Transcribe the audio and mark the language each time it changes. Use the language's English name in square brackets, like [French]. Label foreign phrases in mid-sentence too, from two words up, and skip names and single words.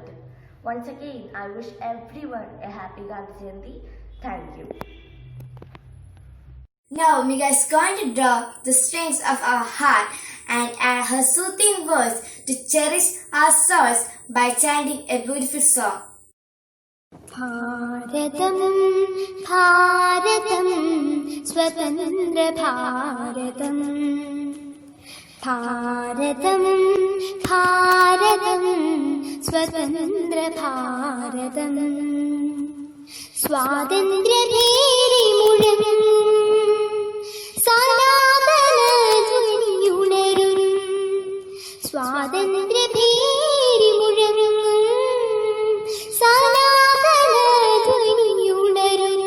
[English] Once again, I wish everyone a happy Gandhi Jayanti. Thank you. Now Mega is going to draw the strings of our heart and add her soothing words to cherish our souls by chanting a beautiful song. [Malayalam] ഭാരതം, ഭാരതം, സ്വതന്ത്ര ഭാരതം. ഭാരതം, ഭാരതം, സ്വതന്ത്ര ഭാരതം. സ്വാതന്ത്ര്യ ഭേരി മുഴങ്ങും. സ്വാതന്ത്ര്യ ഭീരി മുഴങ്ങും സനാതന ധ്വനിയുണരും